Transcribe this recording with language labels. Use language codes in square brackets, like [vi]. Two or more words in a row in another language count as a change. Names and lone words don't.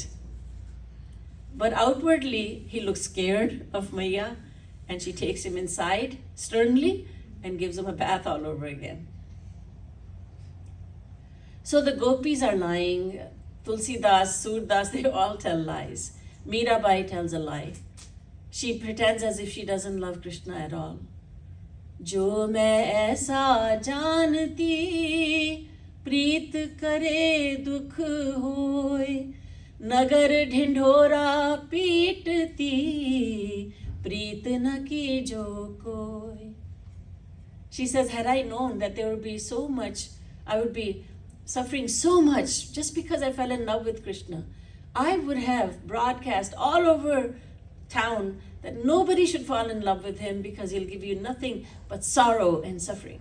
[en] But outwardly, he looks scared of Maiya, and she takes him inside sternly and gives him a bath all over again. So the gopis are lying Tulsidas, Surdas, they all tell lies. Mirabai tells a lie. She pretends as if she doesn't love Krishna at all. [hi] जो मैं ऐसा जानती, प्रीत करे दुख होय, नगर ढिंढोरा पीटती, प्रीत न की जो कोय. [en] She says, had I known that there would be so much, I would be suffering so much just because I fell in love with Krishna, I would have broadcast all over town that nobody should fall in love with him because he'll give you nothing but sorrow and suffering.